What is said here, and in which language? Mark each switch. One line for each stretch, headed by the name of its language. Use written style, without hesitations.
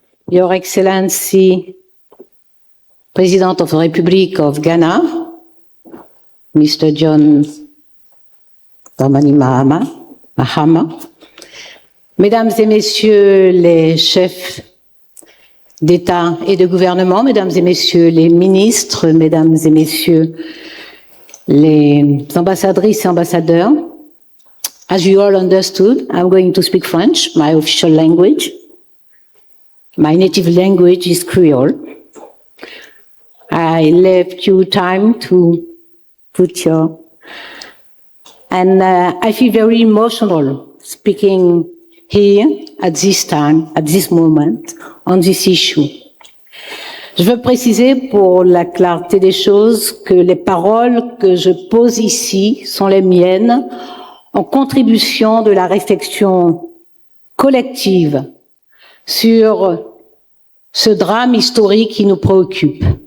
English: Your Excellency, President of the Republic of Ghana, Mr.
French: John Dramani Mahama, Mesdames et Messieurs les chefs d'État et de gouvernement, Mesdames et Messieurs les ministres, Mesdames et Messieurs les ambassadrices et ambassadeurs,
English: As you all understood, I'm going to speak French, my official language. My native language is Creole. I left you time to put your... And I feel very emotional speaking here at this time, at this moment, on this issue.
French: Je veux préciser pour la clarté des choses que les paroles que je pose ici sont les miennes en contribution de la réflexion collective sur ce drame historique qui nous préoccupe.